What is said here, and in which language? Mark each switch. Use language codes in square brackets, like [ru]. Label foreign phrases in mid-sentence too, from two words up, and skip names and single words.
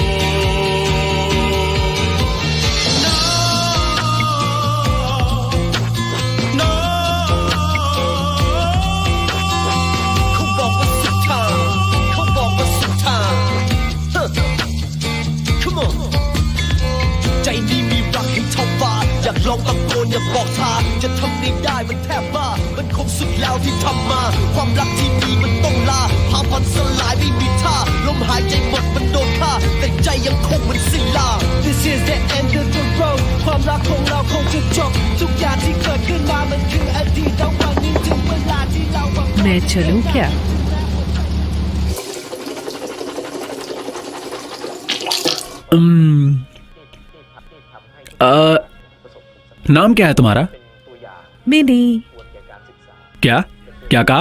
[th] เขาบอกว่าสุดทางเขาบอกว่าสุดทาง [en] Come on [th] ใจนี้มีรักให้เท่าฟ้าอยากลองตะโกนอยากบอกทาง จะทำไม่ได้มันแทบบ้ามันคงสุดแล้วที่ทำมา ความรักที่มีมันต้องลาพาพันสลายไม่มีท่าลมหายใจหมดมันโดนฆ่าแต่ใจยังคงมันสิ้นลา [en] This is the end of the road [th] ความรักของเราคงจะจบทุกอย่างที่เกิดขึ้นมามันคืออดีตแล้ววันนี้ถึงเวลาที่เรา [hi] मैं चलूं क्या? नाम क्या है तुम्हारा? मिनी क्या क्या कहा?